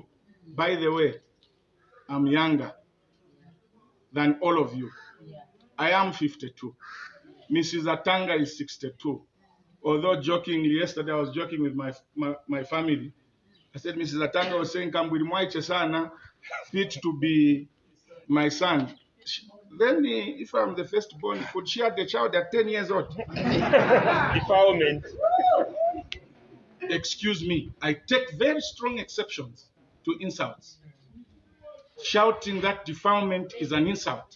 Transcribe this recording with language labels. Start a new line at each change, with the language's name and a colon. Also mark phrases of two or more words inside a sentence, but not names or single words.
English: By the way, I'm younger than all of you. I am 52. Mrs. Atanga is 62. Although jokingly, yesterday I was joking with my family. I said, Mrs. Atanga was saying,
Bemba: Kambwili mwaiche sana,
English: fit to be my son. Then, if I'm the firstborn, could she have the child at 10 years old? Defilement. Excuse me, I take very strong exceptions to insults. Shouting that defilement is an insult.